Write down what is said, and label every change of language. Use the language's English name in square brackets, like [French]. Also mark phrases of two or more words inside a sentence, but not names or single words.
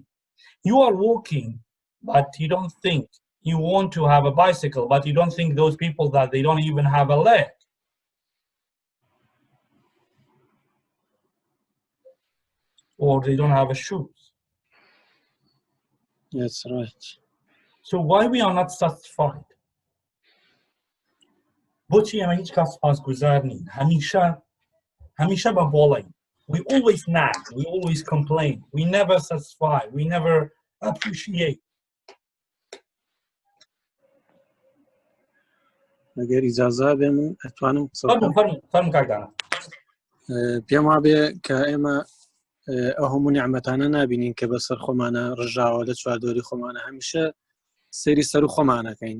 [English] You are walking, but you don't think you want to have a bicycle, but you don't think those people that they don't even have a leg. Or they don't have a shoes. That's right. So why we are not satisfied? [Central Kurdish] بۆچی ئەمە هیچ کات سپاسگوزار نین هەمیشە بە بۆڵین. [English] We always nag, we always complain, we never satisfy, we never appreciate. [Central Kurdish] ئەگەر ئیجازە بێ من ئەتوانم فەرموو کاکدانە. پێم وابێ کە ئێمە ئەو هەموو نیعمەتانە نابینین کە بەسەر خۆمانە ڕژاوە لە چواردۆری خۆمانە هەمیشە سەیری سەر و خۆمانەکەین.